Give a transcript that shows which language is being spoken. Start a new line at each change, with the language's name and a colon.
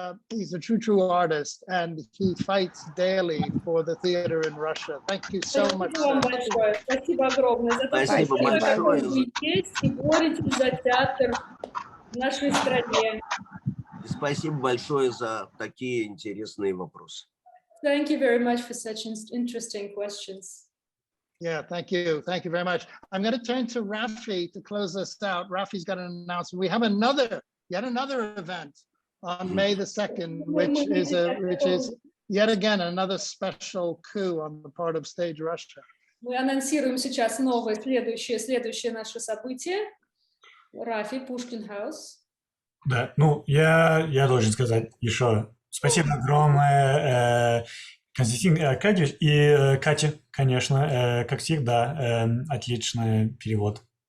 English: He's a true artist, and he fights daily for the theater in Russia. Thank you so much.
Russian: Спасибо вам большое. Спасибо огромное за то, что вы есть и боретесь за театр в нашей стране. Спасибо большое за такие интересные вопросы.
English: Thank you very much for such interesting questions. Yeah, thank you. Thank you very much. I'm going to turn to Rafi to close us out. Rafi's got an announcement. We have another yet another event on May the 2nd, which is yet again another special coup on the part of Stage Russia.
Russian: Мы анонсируем сейчас новое, следующее наше событие. Рафи, Пушкин Хаус. Да, ну, я должен сказать еще спасибо огромное Константин Аркадьевич и Катя, конечно, как всегда, отличный перевод.